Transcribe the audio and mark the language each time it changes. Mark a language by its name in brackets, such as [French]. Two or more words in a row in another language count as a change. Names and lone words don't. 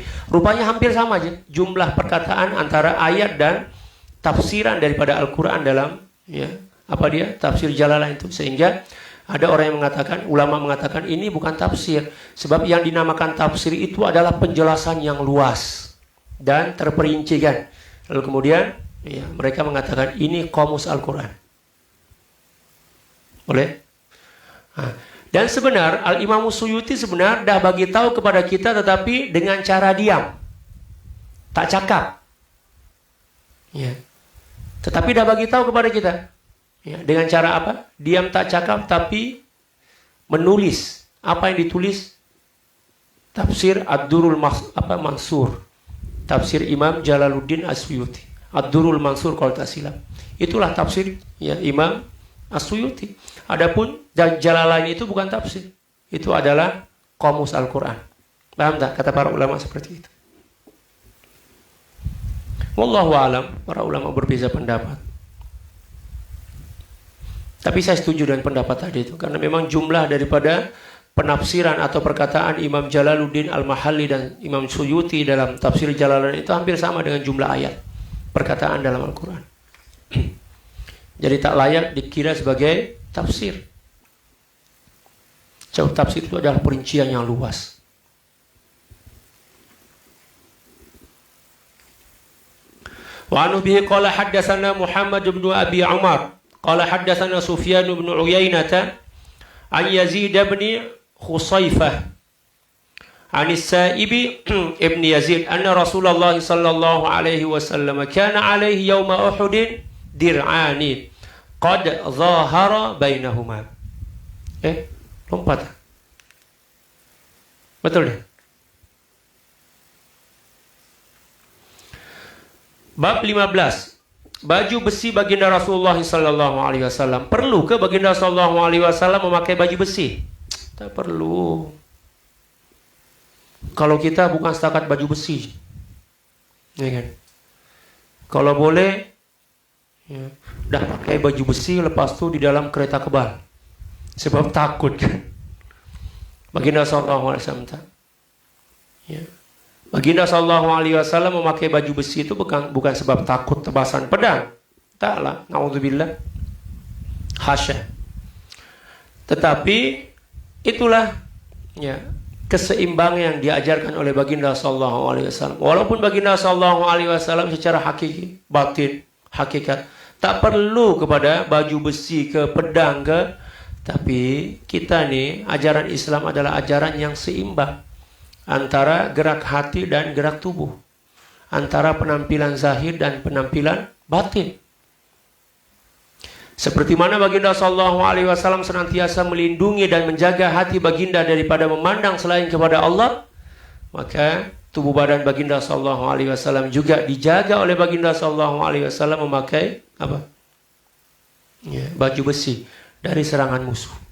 [Malay] Rupanya hampir sama aja jumlah perkataan antara ayat dan tafsiran daripada Al-Quran dalam tafsir Jalalain itu. Sehingga ada orang yang mengatakan, ulama mengatakan ini bukan tafsir. Sebab yang dinamakan tafsir itu adalah penjelasan yang luas dan terperinci kan. Lalu kemudian mereka mengatakan ini komus Al-Quran. Boleh? Dan sebenar Al-Imam Suyuti sebenar dah bagi tahu kepada kita, tetapi dengan cara diam, tak cakap. Ya. Tetapi dah bagi tahu kepada kita. Ya, dengan cara apa? Diam tak cakap, tapi menulis. Apa yang ditulis? Tafsir Ad-Durrul Mansur. Tafsir Imam Jalaluddin As-Suyuti. Ad-Durrul Mansur kalau tak silap. Itulah tafsir Imam As-Suyuti. Adapun Jalalain itu bukan tafsir. Itu adalah komus Al-Quran. Paham tak? Kata para ulama seperti itu. [Arabic] والله أعلم, [Malay] para ulama berbeza pendapat. Tapi saya setuju dengan pendapat tadi itu, karena memang jumlah daripada penafsiran atau perkataan Imam Jalaluddin Al-Mahalli dan Imam Suyuti dalam tafsir Jalalain itu hampir sama dengan jumlah ayat perkataan dalam Al-Quran. Jadi tak layak dikira sebagai tafsir. Sebab tafsir itu adalah perincian yang luas. [Arabic] وعنه به قال حدثنا محمد بن أبي عمر قال حدثنا سفيان بن عيينة عن يزيد بن خصيفة عن السائب بن يزيد أن رسول الله صلى الله عليه وسلم كان عليه يوم أحد درعان قد ظاهر بينهما. [Malay] Lompat. Betul deh. Bab 15. Baju besi baginda Rasulullah [Arabic] صلى الله عليه وسلم. [Malay] Perlu ke baginda [Arabic] صلى الله عليه وسلم [Malay] memakai baju besi? Tak perlu. Kalau kita bukan setakat baju besi. Ya kan? Kalau boleh dah pakai baju besi, lepas tu di dalam kereta kebal. Sebab takut kan. Baginda [Arabic] صلى الله عليه وسلم [Malay] tak. Ya. Baginda [Arabic] صلى الله عليه وسلم [Malay] memakai baju besi itu bukan sebab takut tebasan pedang. Taklah, naudzubillah. Hasya. Tetapi itulah keseimbangan yang diajarkan oleh baginda [Arabic] صلى الله عليه وسلم. [Malay] Walaupun baginda [Arabic] صلى الله عليه وسلم [Malay] secara hakiki, batin, hakikat tak perlu kepada baju besi ke pedang ke, tapi kita nih ajaran Islam adalah ajaran yang seimbang antara gerak hati dan gerak tubuh, antara penampilan zahir dan penampilan batin. Seperti mana baginda [Arabic] صلى الله عليه وسلم [Malay] senantiasa melindungi dan menjaga hati baginda daripada memandang selain kepada Allah, maka tubuh badan baginda [Arabic] صلى الله عليه وسلم [Malay] juga dijaga oleh baginda [Arabic] صلى الله عليه وسلم [Malay] memakai apa? Baju besi dari serangan musuh.